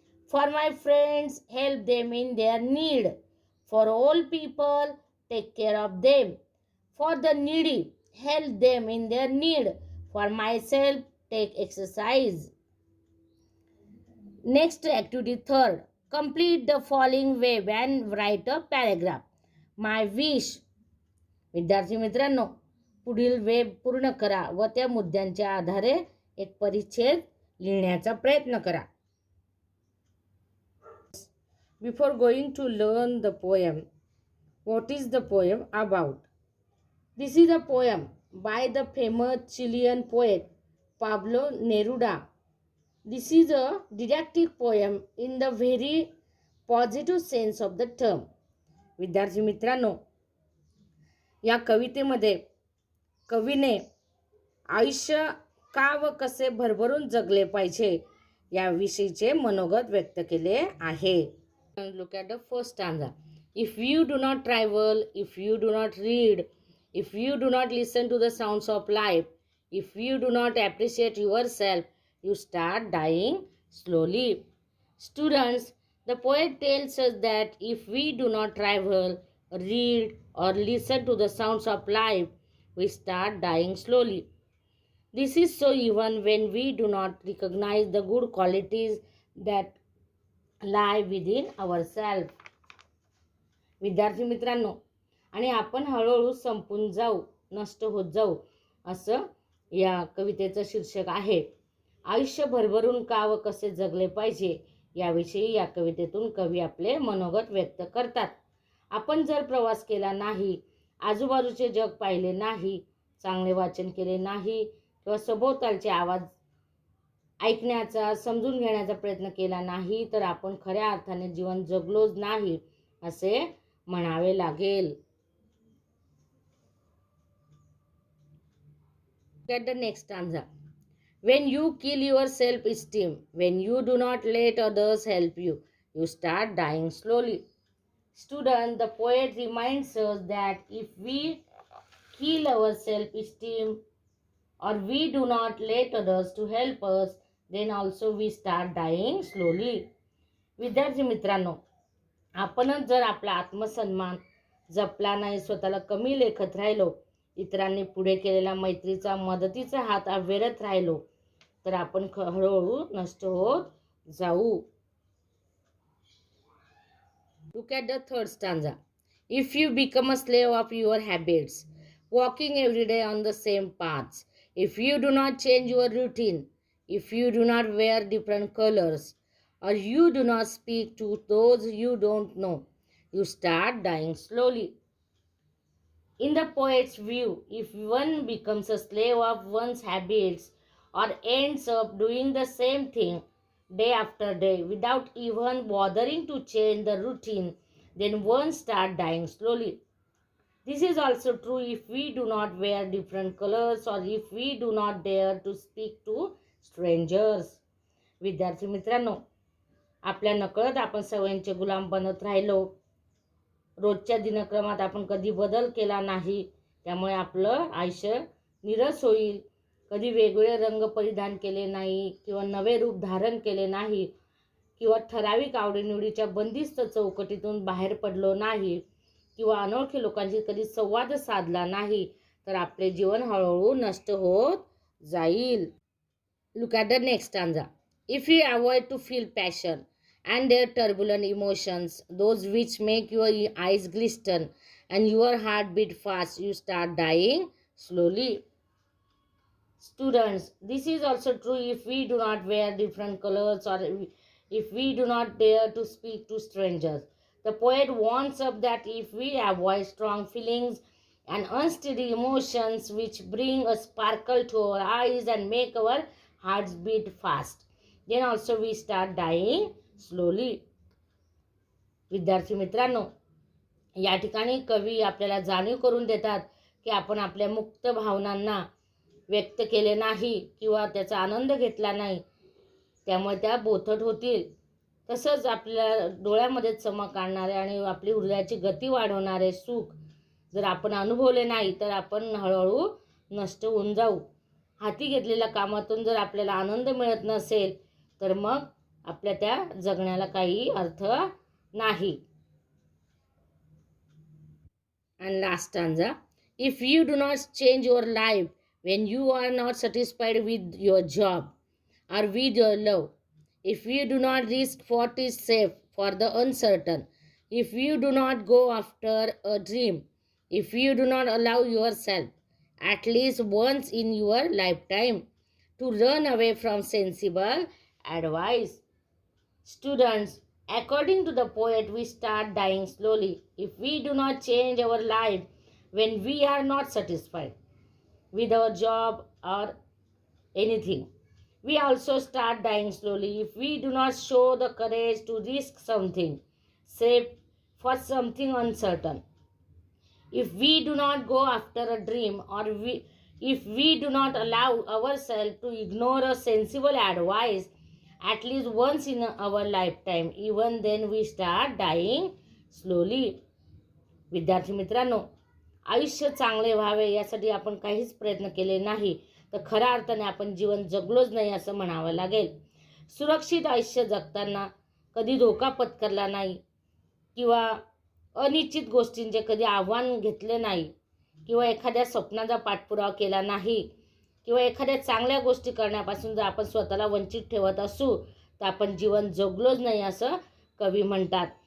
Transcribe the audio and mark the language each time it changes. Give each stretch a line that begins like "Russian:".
English: For my friends, help them in their need. For all people, take care of them. For the needy, help them in their need. For myself, take exercise. Next activity, third, complete the following web and write a paragraph. My wish.
Marathi: विद्यार्थी मित्रांनो, पुढील web पूर्ण करा व त्या मुद्द्यांच्या आधारे एक परिच्छेद लिहिण्याचा प्रयत्न करा.
English: Before going to learn the poem, what is the poem about? This is a poem by the famous Chilean poet Pablo Neruda. This is a didactic poem in the very positive sense of the term.
Marathi: विद्यार्थी मित्रांनो, या कवितेमध्ये कवीने आयुष्य का व कसे भरभरून जगले पाहिजे याविषयीचे मनोगत व्यक्त केले आहे.
English: Look at the first stanza. If you do not travel, if you do not read, if you do not listen to the sounds of life, if you do not appreciate yourself, you start dying slowly. Students, the poet tells us that if we do not travel, read or listen to the sounds of life, we start dying slowly. This is so even when we do not recognize the good qualities that lie within ourselves.
Marathi: विद्यार्थी मित्रांनो, आणि आपण हळूहळू संपून जाऊ, नष्ट होत जाऊ, असं या कवितेचं शीर्षक आहे. आयुष्य भरभरून का व कसे जगले पाहिजे याविषयी या कवितेतून कवी आपले मनोगत व्यक्त करतात. आपण जर प्रवास केला नाही, आजूबाजूचे जग पाहिले नाही, चांगले वाचन केले नाही किंवा सभोवतालचे आवाज ऐकण्याचा, समजून घेण्याचा प्रयत्न केला नाही तर आपण खऱ्या अर्थाने जीवन जगलोच नाही असे म्हणावे लागेल.
English: Get the next stanza. When you kill your self-esteem, when you do not let others help you, you start dying slowly. Student, the poet reminds us that if we kill our self-esteem or we do not let others to help us, then also we start dying slowly.
Marathi: विद्यार्थी मित्रांनो, आपणच जर आपला आत्मसन्मान जपला नाही, स्वतःला कमी लेखत राहिलो, इतरांनी पुढे केलेल्या मैत्रीचा, मदतीचा हात अव्हेरत राहिलो, तर आपण हळूहळू नष्ट होत जाऊ.
English: Look at the third stanza. If you become a slave of your habits, walking every day on the same paths, if you do not change your routine, if you do not wear different colors, or you do not speak to those you don't know, you start dying slowly. In the poet's view, if one becomes a slave of one's habits or ends up doing the same thing day after day without even bothering to change the routine, then one starts dying slowly. This is also true if we do not wear different colors or if we do not dare to speak to strangers.
Marathi: विद्यार्थी मित्रांनो, आपल्या नकळत आपण सवयींचे गुलाम बनत राहिलो, रोजच्या दिनक्रमात आपण कधी बदल केला नाही, त्यामुळे आपलं आयुष्य निरस होईल. कधी वेगवेगळे रंग परिधान केले नाही किंवा नवे रूप धारण केले नाही किंवा ठराविक आवडीनिवडीच्या बंदिस्त चौकटीतून बाहेर पडलो नाही किंवा अनोळखी लोकांशी कधी संवाद साधला नाही, तर आपले जीवन हळूहळू नष्ट होत जाईल.
English: Look at the next stanza. If you avoid to feel passion and their turbulent emotions, those which make your eyes glisten and your heart beat fast, you start dying slowly. Students, this is also true if we do not wear different colors or if we do not dare to speak to strangers. The poet warns us that if we avoid strong feelings and unsteady emotions which bring a sparkle to our eyes and make our hearts beat fast, then also we start dying slowly.
Marathi: विद्यार्थी मित्रांनो, या ठिकाणी कवी आपल्याला जाणीव करून देतात की आपण आपल्या मुक्त भावनांना व्यक्त केले नाही किंवा त्याचा आनंद घेतला नाही, त्यामुळे त्या बोथट होतील. तसंच आपल्या डोळ्यामध्ये चमक आणणारे आणि आपली हृदयाची गती वाढवणारे सुख जर आपण अनुभवले नाही, तर आपण हळूहळू नष्ट होऊन जाऊ. हाती घेतलेल्या कामातून जर आपल्याला आनंद मिळत नसेल, तर मग आपल्या त्या जगण्याला काही अर्थ नाही.
English: And last stanza. If you do not change your life when you are not satisfied with your job or with your love, if you do not risk what is safe for the uncertain, if you do not go after a dream, if you do not allow yourself at least once in your lifetime to run away from sensible advice. Students, according to the poet, we start dying slowly if we do not change our life when we are not satisfied with our job or anything. We also start dying slowly if we do not show the courage to risk something safe for something uncertain. If we do not go after a dream or if we do not allow ourselves to ignore a sensible advice at least once in our lifetime, even then we start dying slowly.
Marathi: विद्यार्थी मित्रांनो, आयुष्य चांगले व्हावे यासाठी आपण काहीच प्रयत्न केले नाही, तर खऱ्या अर्थाने आपण जीवन जगलोच नाही असं म्हणावं लागेल. सुरक्षित आयुष्य जगताना कधी धोका पत्करला नाही किंवा अनिश्चित गोष्टींचे कधी आव्हान घेतले नाही किंवा एखाद्या स्वप्नाचा पाठपुरावा केला नाही किंवा एखाद्या चांगल्या गोष्टी करण्यापासून जर आपण स्वतःला वंचित ठेवत असू, तर आपण जीवन जगलोच नाही असं कवी म्हणतात.